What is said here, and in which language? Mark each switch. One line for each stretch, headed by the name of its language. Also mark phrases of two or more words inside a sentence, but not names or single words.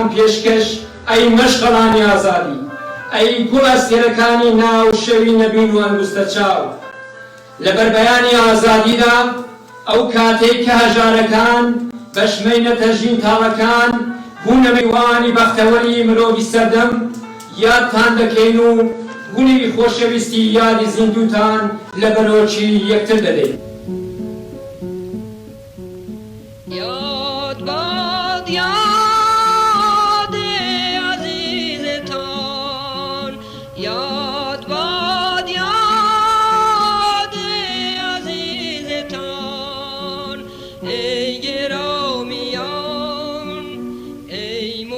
Central Kurdish: پێشکەش ئەی مەشقەڵانی ئازادی ئەی گوڵ ئەستێرەکانی ناو شەوی نەبین و ئەنگوستە چاو لەبەر بەیانی ئازادیدا ئەو کاتێک کە هەژارەکان بەشمەینە تەژین تاڵەکان بوونە میوانی بەختەوەری مرۆڤی سەردەم یادتان دەکەین و گوڵی خۆشەویستی یادی زیندوتان لە بەرۆکی یەکتر دەدەین.
Persian: یاد باد یاد عزیزتان یاد باد یاد عزیزتان ای گرامیان ای